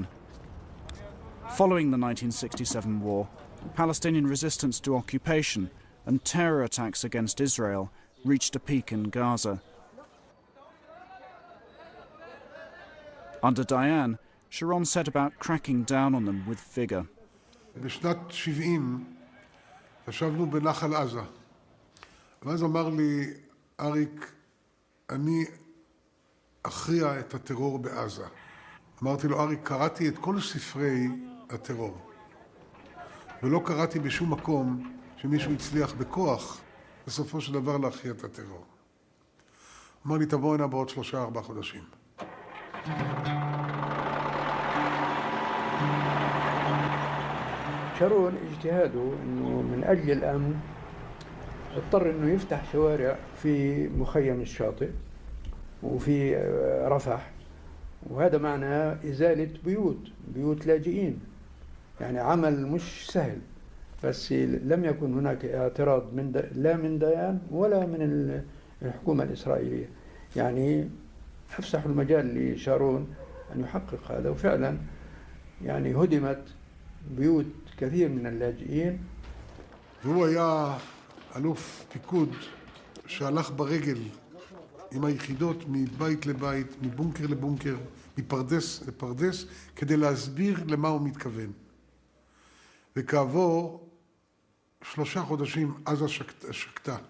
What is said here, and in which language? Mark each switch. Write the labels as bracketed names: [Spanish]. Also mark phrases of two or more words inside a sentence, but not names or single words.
[English] Following the 1967 war, Palestinian resistance to occupation and terror attacks against Israel reached a peak in Gaza. Under Dayan, Sharon set about cracking down on them with vigor. [Hebrew] בשנת 70 ישבנו בנחל עזה. ואז אמר לי, אריק, אני אכריע את הטרור בעזה. אמרתי לו, אריק, קראתי את כל ספרי הטרור. ולא קראתי בשום מקום שמישהו הצליח בכוח בסופו של דבר להכריע את הטרור. אמר לי, תבוא הנה בעוד 3-4 חודשים. [Arabic] شارون اجتهاده انه من اجل الامن اضطر انه يفتح شوارع في مخيم الشاطئ وفي رفح، وهذا معناه ازاله بيوت لاجئين، يعني عمل مش سهل، بس لم يكن هناك اعتراض لا من ديان ولا من الحكومه الاسرائيليه، يعني افسحوا المجال لشارون ان يحقق هذا، وفعلا يعني هدمت بيوت كثير من اللاجئين. [Hebrew] והוא היה אלוף פיקוד שהלך ברגל עם היחידות מבית לבית, מבונקר לבונקר, מפרדס לפרדס, כדי להסביר למה הוא מתכוון. וכעבור 3 חודשים עזה שקטה.